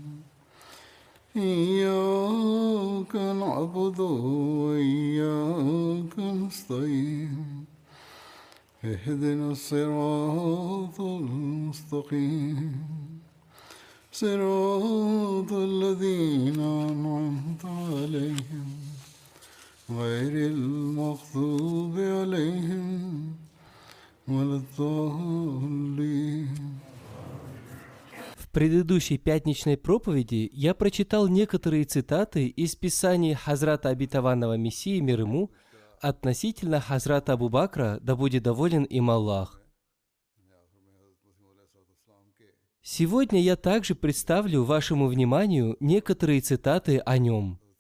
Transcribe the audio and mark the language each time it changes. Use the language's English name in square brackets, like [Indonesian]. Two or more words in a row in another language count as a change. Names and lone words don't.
[Arabic] إياك نعبد وإياك نستعين اهدنا الصراط المستقيم صراط الذين أنعمت عليهم غير المغضوب عليهم ولا الضالين. [Russian] В предыдущей пятничной проповеди я прочитал некоторые цитаты из писаний Хазрата Обетованного Мессии мир ему относительно Хазрата Абу Бакра, да будет доволен им Аллах. Сегодня я также представлю вашему вниманию некоторые цитаты о нем.